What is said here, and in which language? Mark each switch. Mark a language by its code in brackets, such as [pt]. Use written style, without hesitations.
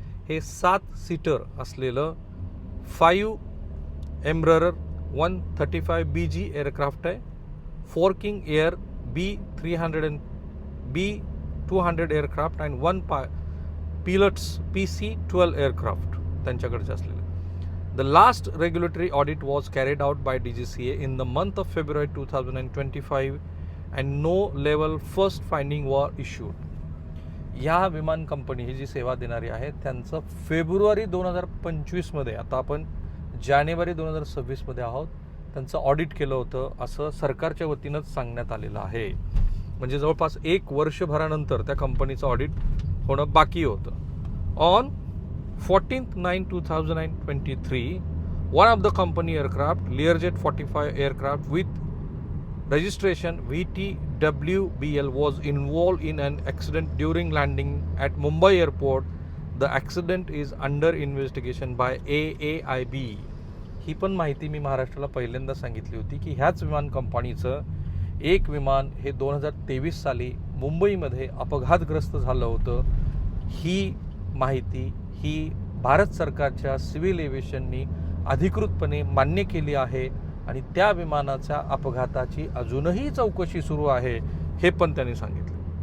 [mr] हे 7 सीटर असलेलं 5 एम्ब्रर 135 BG aircraft आहे. 4 king air B200 aircraft and 1 पिलट्स PC-12 aircraft त्यांच्याकडचे असलेले. [en] The last regulatory audit was carried out by DGCA in the month of February 2025 and no level first finding were issued. [mr] या विमान company ही जी सेवा देणारी आहे त्यांचं February 2025 आता आपण जानेवारी 2026 आहोत, त्यांचं ऑडिट केलं होतं असं सरकारच्या वतीनंच सांगण्यात आलेलं आहे. म्हणजे जवळपास 1 वर्षभरानंतर त्या कंपनीचं ऑडिट होणं बाकी होतं. [en] On 14/9/2023, one of the company aircraft, Learjet 45 aircraft with registration VTWBL was involved in an accident during landing at Mumbai airport. The accident is under investigation by AAIB. [mr] ही पण माहिती मी महाराष्ट्राला पहिल्यांदा सांगितली होती की ह्याच विमान कंपनीचं एक विमान हे 2023 साली मुंबईमध्ये अपघातग्रस्त झालं होतं. ही माहिती ही भारत सरकारच्या सिव्हिल एव्हिएशननी अधिकृतपणे मान्य केली आहे आणि त्या विमानाच्या अपघाताची अजूनही चौकशी सुरू आहे हे पण त्यांनी सांगितलं.